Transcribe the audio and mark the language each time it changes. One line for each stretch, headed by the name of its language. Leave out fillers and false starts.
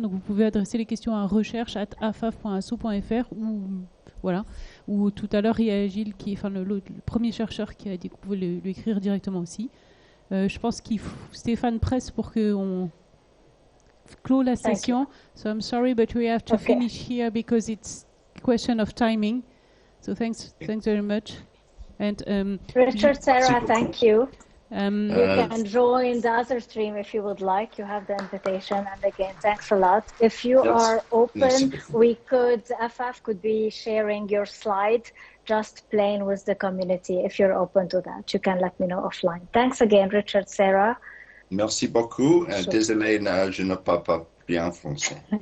French: Donc vous pouvez adresser les questions à recherche@afaf.asso.fr ou voilà. Ou tout à l'heure, il y a Gilles le premier chercheur qui a dit que vous pouvez lui écrire directement aussi. Je pense qu'il faut Stéphane presse pour qu'on clôt la session.
English: So I'm sorry, but we have to finish here because it's a question of timing. So thanks very much. And Richard, Sarah, thank you. Um, You can join the other stream if you would like. You have the invitation. And again, thanks a lot. If you are open, AFAF could be sharing your slide, just playing with the community. If you're open to that, you can let me know offline. Thanks again, Richard, Sarah.
French: Merci beaucoup. Désolé, je ne parle pas bien français.